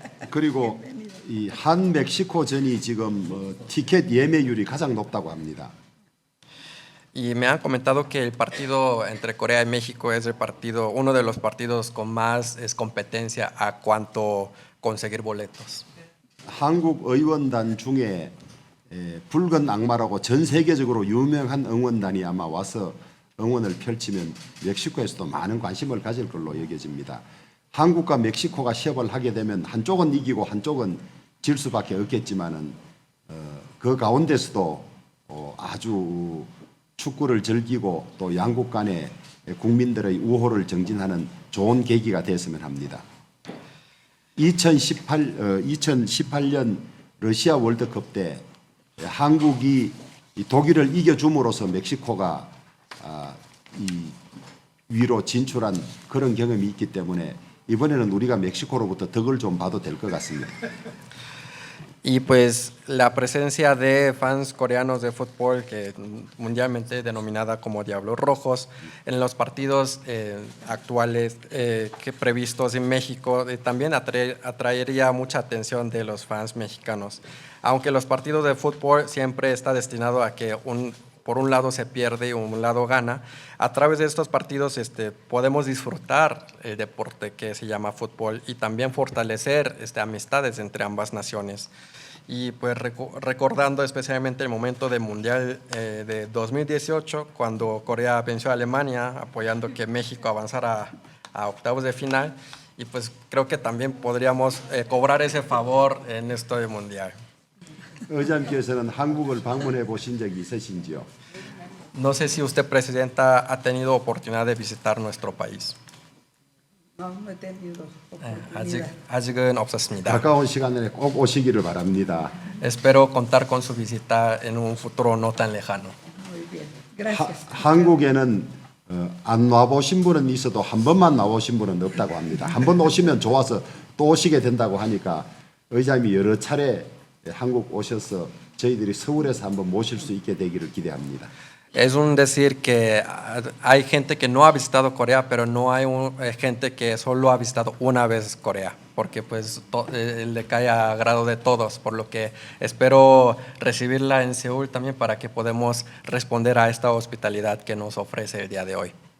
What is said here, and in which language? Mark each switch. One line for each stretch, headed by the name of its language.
Korean: 그리고 이 한 멕시코전이 지금 티켓 예매율이 가장 높다고 합니다.
Spanish: Y me han comentado que el partido entre Corea y México es uno de los partidos con más competencia a cuanto conseguir boletos.
Korean: 한국 의원단 중에 붉은 악마라고 전 세계적으로 유명한 응원단이 아마 와서 응원을 펼치면 멕시코에서도 많은 관심을 가질 걸로 여겨집니다. 한국과 멕시코가 시합을 하게 되면 한쪽은 이기고 한쪽은 질 수밖에 없겠지만은 그 가운데서도 아주 축구를 즐기고 또 양국 간의 국민들의 우호를 정진하는 좋은 계기가 됐으면 합니다. 2018년 러시아 월드컵 때 한국이 독일을 이겨줌으로써 멕시코가 이 위로 진출한 그런 경험이 있기 때문에 이번에는 우리가 멕시코로부터 덕을 좀 봐도 될 것 같습니다.
Spanish: Y pues la presencia de fans coreanos de fútbol, que mundialmente denominada como Diablos Rojos, en los partidos actuales que previstos en México, también atraería mucha atención de los fans mexicanos. Aunque los partidos de fútbol siempre está destinado a que por un lado se pierde y un lado gana, a través de estos partidos podemos disfrutar el deporte que se llama fútbol y también fortalecer amistades entre ambas naciones. Y pues recordando especialmente el momento del Mundial de 2018, cuando Corea venció a Alemania, apoyando que México avanzara a octavos de final, y pues creo que también podríamos cobrar ese favor en este Mundial.
Korean: 의장께서는 한국을 방문해 보신 적이 있으신지요?
Spanish: No sé si usted, presidenta, ha tenido oportunidad de visitar nuestro país. No, no he tenido
Korean: 네,
Spanish: oportunidad.
Korean: 아직은 없었습니다. 가까운 시간 내에 꼭 오시기를 바랍니다.
Spanish: Espero contar con su visita en un futuro no tan lejano. Muy bien, gracias.
Korean: 한국에는 안 와보신 분은 있어도 한 번만 나오신 분은 없다고 합니다. 한 번 오시면 좋아서 또 오시게 된다고 하니까 의장님이 여러 차례 한국 오셔서 저희들이 서울에서 한번 모실 수 있게 되기를 기대합니다.
Spanish: Es un decir que hay gente que no ha visitado Corea, pero no hay gente que solo ha visitado una vez Corea, porque pues le cae a grado de todos, por lo que espero recibirla en Seúl también para que podamos responder a esta hospitalidad que nos ofrece el día de hoy.